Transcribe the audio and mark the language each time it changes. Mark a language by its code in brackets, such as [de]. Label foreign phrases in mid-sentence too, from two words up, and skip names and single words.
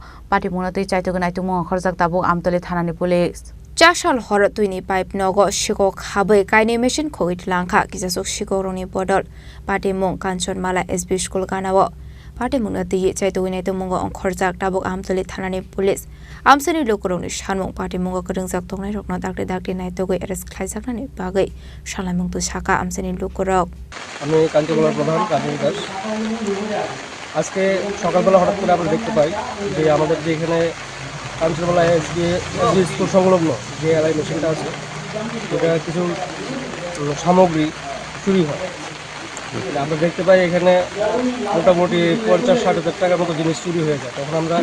[trp] patimung natui chaitogonai tumung khorjak tabuk amtoli thanani police Chashal hor 25 nogo shiko khabai kaini mission khogoi telangka kisasuk shikorongni bodol patimung Kanchanmala SB school ganawo patimung natui chaitogonai tumung khorjak tabuk amtoli thanani police Amsani lokorongni shanmung patimung grengjak tongnai rokno dakte naitogoi arrest khlaijaknani bagai shalamung tu saka amsani lokorok [bn] আমি কাঞ্চনমালার প্রধান কাজী দাস আজকে সকালবেলা হঠাৎ করে আমরা দেখতে পাই যে আমাদের যে এখানে কাঞ্চনমালা এসবি স্কুল সংলগ্ন যে এলআই মেশিনটা আছে এটা কিছু সামগ্রী চুরি হয় আমরা দেখতে পাই এখানে মোটামুটি 50-60 হাজার টাকার মতো জিনিস চুরি হয়ে যায় তখন আমরা